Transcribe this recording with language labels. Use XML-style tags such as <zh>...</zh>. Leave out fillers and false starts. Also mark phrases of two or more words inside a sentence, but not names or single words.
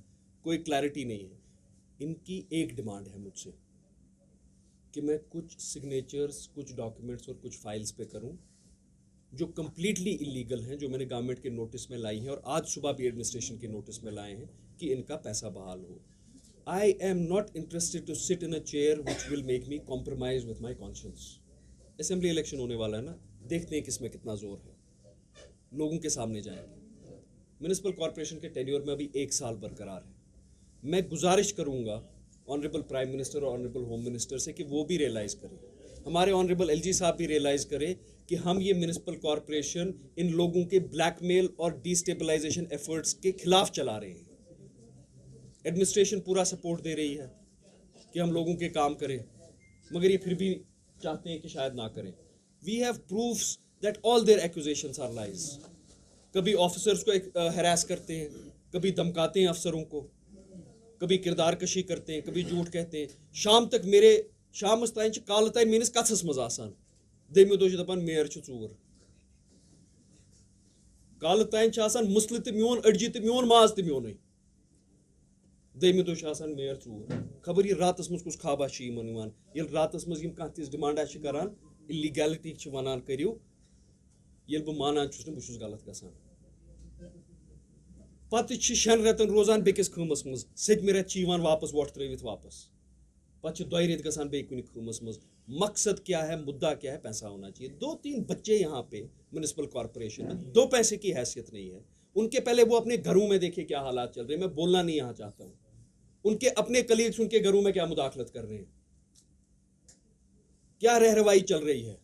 <hi>कोई क्लैरिटी नहीं है। इनकी एक डिमांड है मुझसे कि मैं कुछ सिग्नेचर्स, कुछ डॉक्यूमेंट्स और कुछ फाइल्स पे करूं जो</hi> <en>completely illegal</en> <hi>हैं, जो मैंने गवर्नमेंट के नोटिस में लाई हैं और आज सुबह भी एडमिनिस्ट्रेशन के नोटिस में लाए हैं कि इनका पैसा बहाल हो।</hi> <en>I am not interested to sit in a chair which will make me compromise with my conscience. assembly election</en> <hi>होने वाला है ना, देखते हैं किसमें कितना जोर है, लोगों के सामने जाएंगे।</hi> <en>municipal corporation</en> <hi>के टेन्योर में अभी 1 साल बरकरार है। मैं गुजारिश करूंगा</hi> <en>Honourable Prime Minister</en> <hi>और</hi> <en>Honourable Home Minister</en> <hi>से कि वो भी रियलाइज़ करें, हमारे</hi> <en>Honourable LG</en> <hi>साहब भी रियलाइज़ करें कि हम ये</hi> <en>municipal corporation</en> <hi>इन लोगों के ब्लैकमेल और</hi> <en>destabilisation efforts</en> <hi>के खिलाफ चला रहे हैं। एडमिनिस्ट्रेशन पूरा सपोर्ट दे रही है कि हम लोगों के काम करें, मगर ये फिर भी चाहते हैं कि शायद ना करें।</hi> <en>we have proofs that all their accusations are lies.</en> <hi>कभी ऑफिसर्स को हरास करते हैं, कभी धमकाते हैं अफसरों को, कभी किरदार कशी करते हैं, कभी झूठ कहते हैं।</hi> <ks>शाम तक मेरे शामस ताइन काल ताइन मेनिस कथस मज आसान, देमि दो दपान मेयर चूर, काल ताइन मुसल तो मोन अड़जी तो मोन माज तो मोन, देमि दो मेयर चूर। खबर ये रातस मज कुछ खाबा इन ये रातस मज कह तिस डिमांड करान, इलीगैलिटी वनान करियो, ये बह मानान बह गलत गसान। पत 6 रेतन रोजान बेकिस खमस मज, 7 रेत वापस वोट त्रवित वापस, पत 2 रेत गसान बे कुन खमस मज।</ks> <hi>मकसद क्या है, मुद्दा क्या है? पैसा होना चाहिए। 2-3 बच्चे यहाँ पे</hi> <en>municipal corporation</en> <hi>में 2 पैसे की हैसियत नहीं है उनके। पहले वो अपने घरों में देखे क्या हालात चल रहे हैं, मैं बोलना नहीं यहाँ चाहता हूँ। उनके अपने कलीग्स उनके घरों में क्या मुदाखलत कर रहे हैं, क्या रहरवाई चल रही है।</hi>